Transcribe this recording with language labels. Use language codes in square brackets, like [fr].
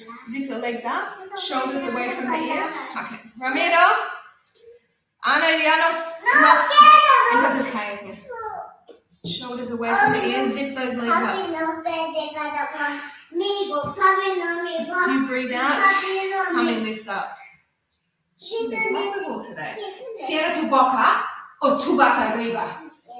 [en] Zip the legs up, shoulders away from the ears. Okay. Ramiro. [es] Ana, ya nos entonces cállate. [en] Shoulders away from the ears, zip those legs up. As you breathe out, tummy lifts up. She's impossible today. [es] Cierra tu boca o tú vas arriba.